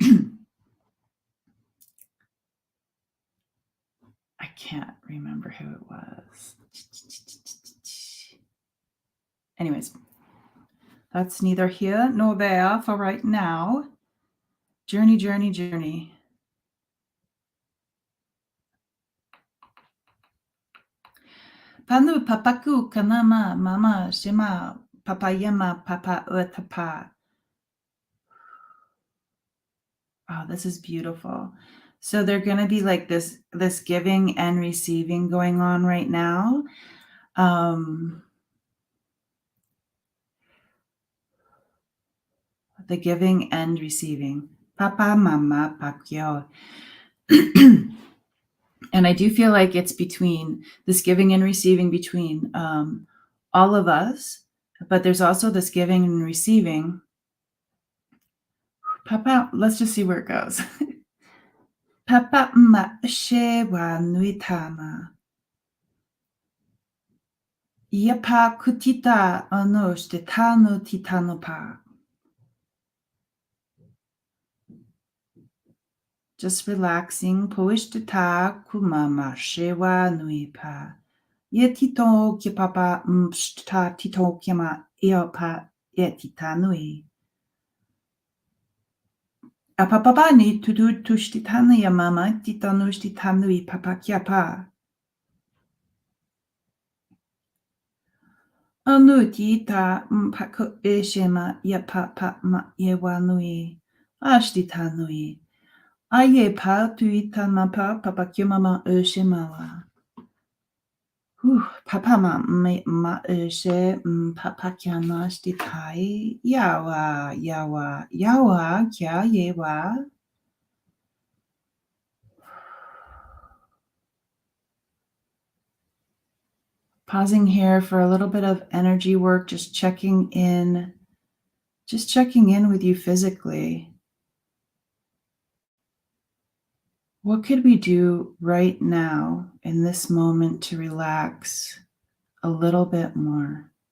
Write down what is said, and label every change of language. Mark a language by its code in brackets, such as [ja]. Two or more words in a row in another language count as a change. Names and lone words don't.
[en] I can't remember who it was. Anyways, that's neither here nor there for right now. Journey, journey, journey. Panu papaku kanama mama shima papayama papa utapa. Oh, this is beautiful. So they're going to be like this giving and receiving going on right now. The giving and receiving. Papa, mama, pakyo. And I do feel like it's between this giving and receiving between all of us, but there's also this giving and receiving. Papa, let's just see where it goes. Papa ma she wa nui tama. Yapa kutita anosh te tano titano pa. Just relaxing. Poishtata kumama shewa nui pa. Ye tito ki papa mshta tito kima eopa ye tita nui. A papa ni tudu tushtitana ya mama tita nushtitanui papa kiapa. Anu tita mpako eshema ya papa ma ye wanui. Ashtitanui. Aye pa tuita mapa papa kiamama eshemawa. Papa ma eshe papa kiana shtitai yawa kya yewa. Pausing here for a little bit of energy work, just checking in with you physically. What could we do right now in this moment to relax a little bit more?